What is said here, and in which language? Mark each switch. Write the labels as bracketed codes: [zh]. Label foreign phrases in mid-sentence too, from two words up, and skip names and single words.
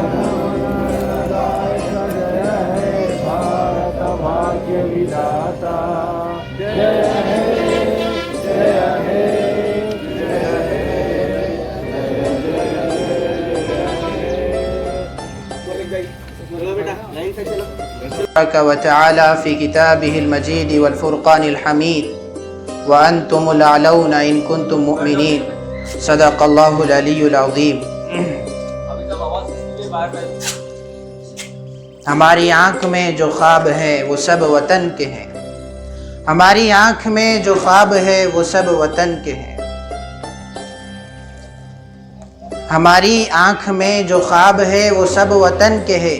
[hi] हे भारत भाग्य विधाता जय हे जय हे [ar] و تعالى في كتابه المجيد والفرقان الحميد و أنتم الأعلون إن كنتم مؤمنين صدق الله العلي العظيم. [hi] हमारी आँख में जो ख्वाब है वो सब वतन के हैं। हमारी आँख में जो ख्वाब है वो सब वतन के हैं। हमारी आँख में जो ख्वाब है वो सब वतन के हैं।